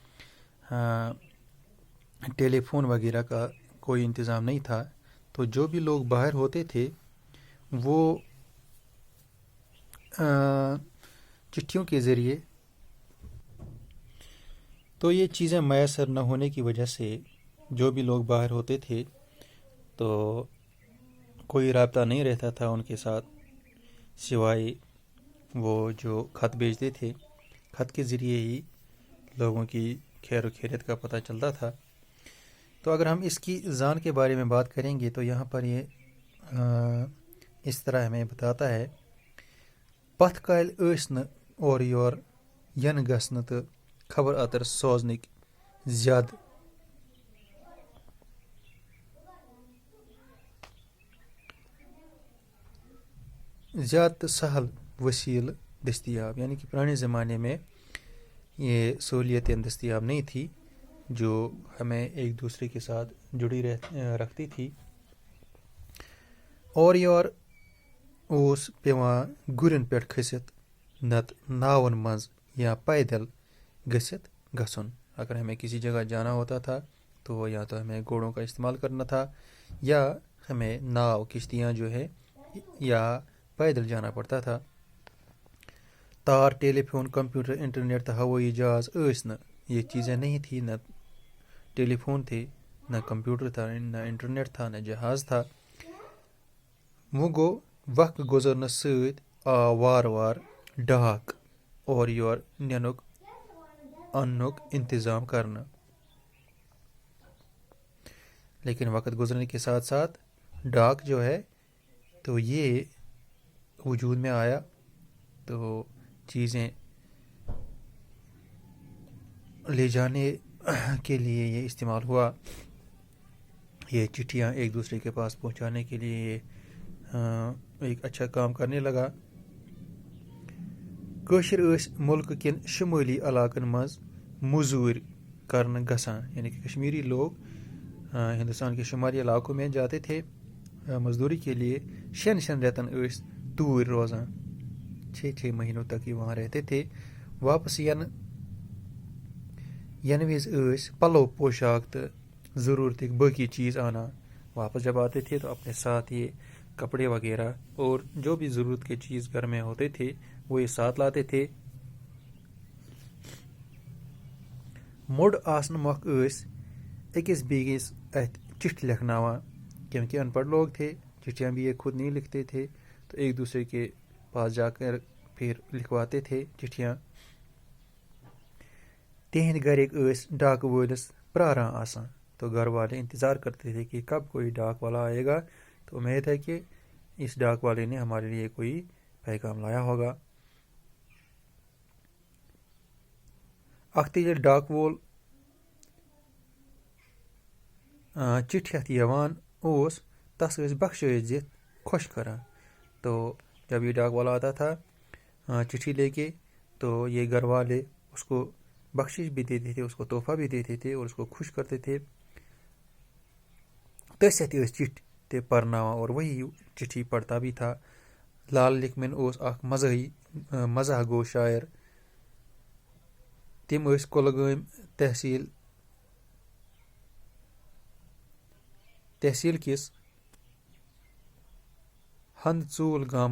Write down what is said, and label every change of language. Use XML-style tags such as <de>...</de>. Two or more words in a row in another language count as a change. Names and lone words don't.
<ur>ٹیلی فون وغیرہ کا کوئی انتظام نہیں تھا، تو جو بھی لوگ باہر ہوتے تھے وہ چٹھیوں کے ذریعے، تو یہ چیزیں میسر نہ ہونے کی وجہ سے جو بھی لوگ باہر ہوتے تھے تو کوئی رابطہ نہیں رہتا تھا ان کے ساتھ، سوائے وہ جو خط بھیجتے تھے۔ خط کے ذریعے ہی لوگوں کی خیر و خیریت کا پتہ چلتا تھا۔ تو اگر ہم اس کی زان کے بارے میں بات کریں گے تو یہاں پر یہ اس طرح ہمیں بتاتا ہے:</ur> <ks>پتھ کالہِ ٲسۍ نہٕ اورٕ یور ینہٕ گژھنہٕ تہٕ خبر اتر سوزنٕکۍ زیادٕ تہٕ سہل وسیلہ دستیاب،</ks> <ur>یعنی کہ پرانے زمانے میں یہ سہولیتیں دستیاب نہیں تھی جو ہمیں ایک دوسرے کے ساتھ جڑی رکھتی تھی۔</ur> <ks>اور یور اوس پیوان گرین پٮ۪ٹھ کھٔسِتھ نت ناون منٛز یا پیدل گٔژھِتھ گژھُن۔</ks> <ur>اگر ہمیں کسی جگہ جانا ہوتا تھا تو یا تو ہمیں گھوڑوں کا استعمال کرنا تھا یا ہمیں ناؤ کشتیاں جو ہے یا پیدل جانا پڑتا تھا۔</ur> <ks>تار، ٹیلی فون، کمپیوٹر، انٹرنیٹ تو ہوئی جہاز ٲسۍ نہٕ،</ks> <ur>یہ چیزیں نہیں تھی، نہ ٹیلی فون تھے، نہ کمپیوٹر تھا، نہ انٹرنیٹ تھا، نہ جہاز تھا۔</ur> <ks>وہ گو وقت گزرنس سۭتۍ آو وار وار ڈاک اور یور نِنُک اننُک انتظام کرنا۔</ks> <ur>لیکن وقت گزرنے کے ساتھ ساتھ ڈاک جو ہے تو یہ وجود میں آیا، تو چیزیں لے جانے کے لیے یہ استعمال ہوا، یہ چٹھیاں ایک دوسرے کے پاس پہنچانے کے لیے یہ ایک اچھا کام کرنے لگا۔</ur> <ks>کٲشِر ٲسۍ مُلکہٕ کٮ۪ن شمٲلی علاقن منٛز موٚزوٗرۍ کرنہٕ گژھان،</ks> <ur>یعنی کہ کشمیری لوگ ہندوستان کے شمالی علاقوں میں جاتے تھے مزدوری کے لیے۔</ur> <ks>شین ریتن ٲسۍ توٗرۍ روزان،</ks> <ur>6 مہینوں تک یہ وہاں رہتے تھے۔</ur> <ks>واپس ینہٕ وِزِ ٲسۍ پلو پوشاک تہٕ ضروٗرتٕکۍ باقی چیز آنان۔</ks> <ur>واپس جب آتے تھے تو اپنے ساتھ یہ کپڑے وغیرہ اور جو بھی ضرورت کے چیز گھر میں ہوتے تھے وہ یہ ساتھ لاتے تھے۔</ur> <ks>موٚڈ آسنہٕ مۄکھ ٲسۍ أکِس بیٚیِس اَتھِ چٹھ لکھناوان،</ks> <ur>کیونکہ ان پڑھ لوگ تھے، چٹھیاں بھی یہ خود نہیں لکھتے تھے، تو ایک دوسرے کے پاس جا کر پھر لکھواتے تھے چٹھیاں۔</ur> <ks>تہندِ گرِکۍ ٲسۍ ڈاکہٕ وٲلِس پراران آسان،</ks> <ur>تو گھر والے انتظار کرتے تھے کہ کب کوئی ڈاک والا آئے گا، تو امید ہے کہ اس ڈاک والے نے ہمارے لیے کوئی پیغام لایا ہوگا۔</ur> <ks>اکھتہٕ ییٚلہِ ڈاک وول چٹھۍ ہٮ۪تھ یوان اوس تس ٲسۍ بخشٲیش دِتھ خوش کران۔</ks> <ur>تو جب یہ ڈاک والا آتا تھا چٹھی لے کے تو یہ گھر والے اس کو بخشش بھی دیتے تھے، اس کو تحفہ بھی دیتے تھے اور اس کو خوش کرتے تھے۔</ur> <ks>تٔسۍ اَتھِ ٲسۍ چٹھۍ تہِ پرناوان</ks> <ur>اور وہی چٹھی پڑھتا بھی تھا۔</ur> <ks>لال لکھمن اوس اکھ مزاح گو شاعر۔ تِم ٲسۍ کۄلگٲمۍ تحصیل کِس ہند ژوٗل</ks>